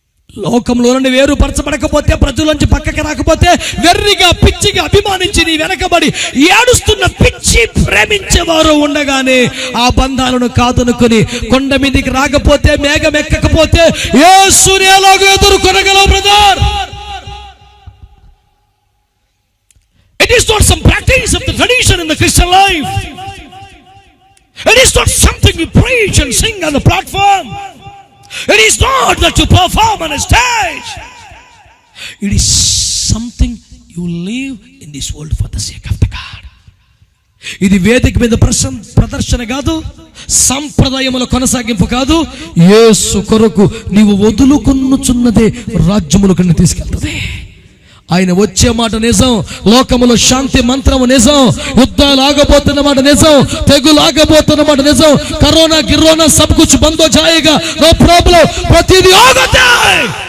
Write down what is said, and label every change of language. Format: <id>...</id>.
<te>లోకంలో నుండి వేరుపరచబడకపోతే, ప్రజలోంచి పక్కకి రాకపోతే, వెర్రిగా పిచ్చిగా అభిమానించి నీ వెనకబడి ఏడుస్తున్న పిచ్చి ప్రేమించేవారు ఉండగానే ఆ బంధాలను కాదనుకొని కొండ మీదికి రాకపోతే, మేఘం ఎక్కకపోతే యేసుని ఎలాగో ఎదుర్కొనగలవు brother?</te> <en>It is not some practice of the tradition in the Christian life. It is not something you preach and sing on the platform. It is not that you perform on a stage. It is something you live in this world for the sake of the God.</en> <te>ఇది వేదిక మీద ప్రదర్శన కాదు, సంప్రదాయముల కొనసాగింపు కాదు. యేసు కొరకు నీవు వదులుకొనుచున్నదే రాజ్యములకు తీసుకెళ్తుంది. ఆయన వచ్చే మాట నిజం, లోకములో శాంతి మంత్రము నిజం, యుద్ధాలు ఆగబోతున్న మాట నిజం, తెగులు ఆగబోతున్న మాట నిజం, కరోనా గిరోనా</te> <hi>సబ్ కుచ్ బంద్ హో జాయేగా,</hi> <en>no problem,</en> <te>ప్రతిదీ ఆగుతాయి.</te>